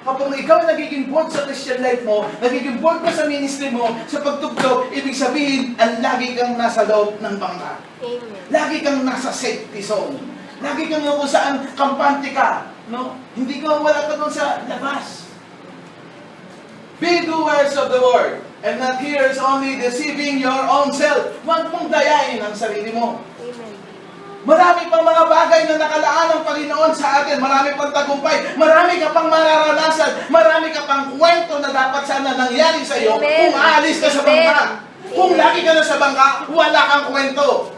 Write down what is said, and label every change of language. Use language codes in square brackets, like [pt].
[tl] Kapag ikaw nagiging bored sa Christian life mo, nagiging bored ka sa ministry mo, sa pagtugtog, ibig sabihin, ang lagi kang nasa loob ng bangka. Amen. Lagi kang nasa safety zone. Lagi kang kung saan kampante ka. No? Hindi ka wala ka doon sa labas. [en] Be doers of the word, and not hearers only, deceiving your own self. [tl] Huwag mong dayain ang sarili mo. Amen. Marami pang mga bagay na nakalaan ng Panginoon sa atin. Marami pang tagumpay. Marami ka pang mararanasan. Marami ka pang kwento na dapat sana nangyari sa iyo Amen. kung aalis ka sa Amen. bangka. Kung Amen. lagi ka na sa bangka, wala kang kwento.